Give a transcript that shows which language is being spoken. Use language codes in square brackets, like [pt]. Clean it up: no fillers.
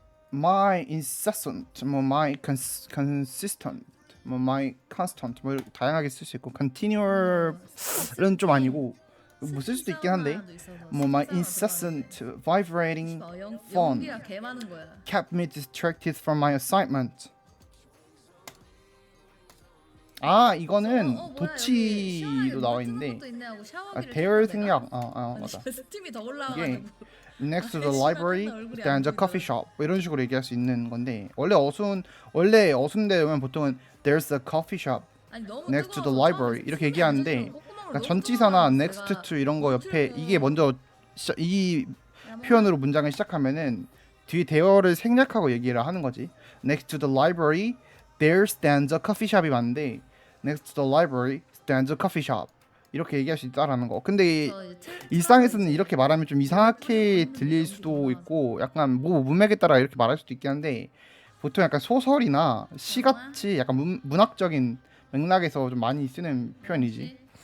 [en] My incessant, my consistent, my constant [ko] 뭐 이렇게 다양하게 쓸 수 있고 continual은 좀 아니고 뭐 쓸 수도 있긴 한데 [en] my incessant vibrating phone [ko] 연기가 개 많은 거야. [en] kept me distracted from my assignment. [ko] 이거는 도치로 나와 있는데 대열 생략 맞아. 스팀이 더 올라와. 이게 [en] next to the library stands a coffee shop [ko] 뭐 이런 식으로 얘기할 수 있는 건데 원래 어순대 오면 보통은 [en] there's a coffee shop next to the library [ko] 이렇게 얘기하는데 그러니까 전치사나 next to 이런 거 옆에 이게 먼저 이 표현으로 문장을 시작하면은 뒤 대어를 생략하고 얘기를 하는 거지. [en] next to the library there stands a coffee shop이 [ko] 맞는데 [en] next to the library stands a coffee shop [ko] 이렇게 얘기할 수 있다라는 거. 근데 일상에서는 이렇게 말하면 좀 이상하게 들릴 수도 있고 약간 뭐 문맥에 따라 이렇게 말할 수도 있긴 한데 보통 약간 소설이나 시같이 약간 문학적인 맥락에서 좀 많이 쓰는 표현이지.